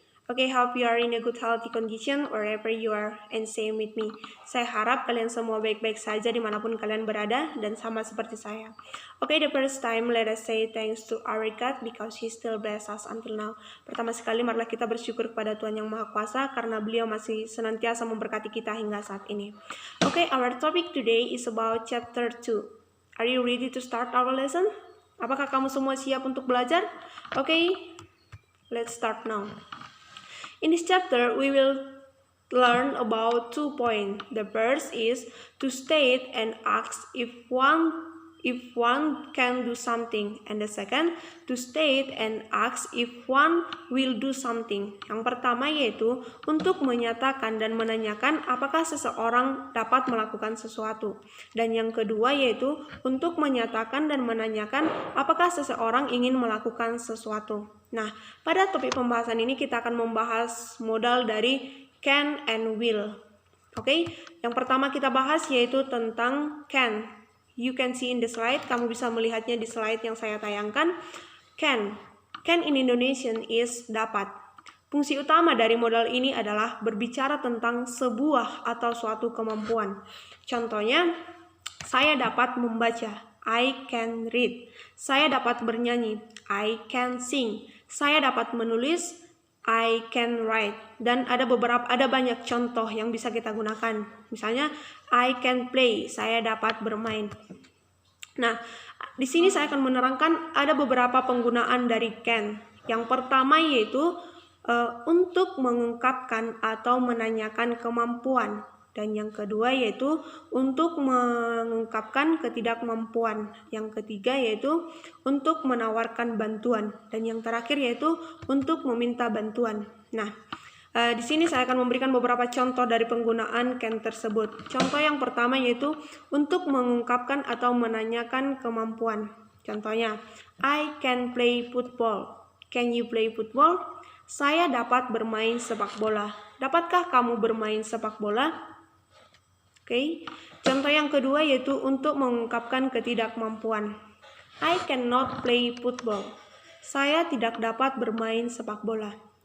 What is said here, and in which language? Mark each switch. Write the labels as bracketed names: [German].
[English] Okay, hope you are in a good healthy condition wherever you are and same with me. [Indonesian] Saya harap kalian semua baik-baik saja dimanapun kalian berada dan sama seperti saya. [English] Okay, the first time let us say thanks to our God because He still bless us until now. [Indonesian] Pertama sekali marilah kita bersyukur kepada Tuhan Yang Maha Kuasa karena Beliau masih senantiasa memberkati kita hingga saat ini. [English] Okay, our topic today is about chapter 2. Are you ready to start our lesson? [Indonesian] Apakah kamu semua siap untuk belajar? [English] Okay, let's start now. In this chapter, we will learn about 2 points. The first is to state and ask if one can do something, and the second to state and ask if one will do something. [Indonesian] Yang pertama yaitu untuk menyatakan dan menanyakan apakah seseorang dapat melakukan sesuatu, dan yang kedua yaitu untuk menyatakan dan menanyakan apakah seseorang ingin melakukan sesuatu. Nah, pada topik pembahasan ini kita akan membahas modal dari [English] can and will. [Indonesian] Oke, yang pertama kita bahas yaitu tentang can. [English] You can see in the slide, [Indonesian] kamu bisa melihatnya di slide yang saya tayangkan. [English] Can in Indonesian is dapat. [Indonesian] Fungsi utama dari modal ini adalah berbicara tentang sebuah atau suatu kemampuan. Contohnya, saya dapat membaca, [English] I can read. [Indonesian] Saya dapat bernyanyi, [English] I can sing. [Indonesian] Saya dapat menulis, [English] I can write. [Indonesian] Dan ada banyak contoh yang bisa kita gunakan. Misalnya, [English] I can play, [Indonesian] saya dapat bermain. Nah, di sini saya akan menerangkan ada beberapa penggunaan dari can. Yang pertama yaitu untuk mengungkapkan atau menanyakan kemampuan. Dan yang kedua yaitu untuk mengungkapkan ketidakmampuan. Yang ketiga yaitu untuk menawarkan bantuan. Dan yang terakhir yaitu untuk meminta bantuan. Nah, di sini saya akan memberikan beberapa contoh dari penggunaan can tersebut. Contoh yang pertama yaitu untuk mengungkapkan atau menanyakan kemampuan. Contohnya, [English] I can play football. Can you play football? [Indonesian] Saya dapat bermain sepak bola. Dapatkah kamu bermain sepak bola? Oke. Contoh yang kedua yaitu untuk mengungkapkan ketidakmampuan. [English] I cannot play football. [Indonesian] Saya tidak dapat bermain sepak bola.